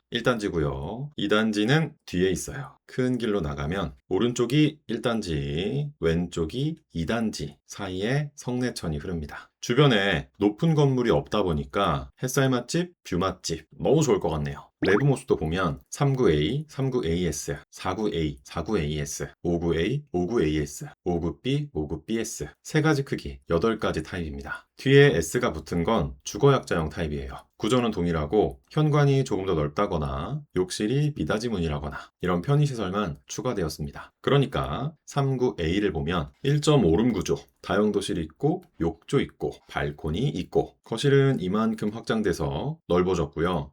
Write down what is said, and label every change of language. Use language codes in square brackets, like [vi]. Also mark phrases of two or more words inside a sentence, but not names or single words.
[ko] 1단지고요. 2단지는 뒤에 있어요. 큰 길로 나가면 오른쪽이 1단지, 왼쪽이 2단지 사이에 성내천이 흐릅니다. 주변에 높은 건물이 없다 보니까 햇살 맛집, 뷰 맛집 너무 좋을 것 같네요. 내부 모습도 보면 39A, 39AS, 49A, 49AS, 59A, 59AS, 59B, 59BS 세 가지 크기 8가지 타입입니다. 뒤에 S가 붙은 건 주거약자형 타입이에요. 구조는 동일하고 현관이 조금 더 넓다거나 욕실이 미닫이 문이라거나 이런 편의시설만 추가되었습니다. 그러니까 39A를 보면 1.5룸 구조, 다용도실이 있고 욕조 있고 발코니 있고 거실은 이만큼 확장돼서 넓어졌고요.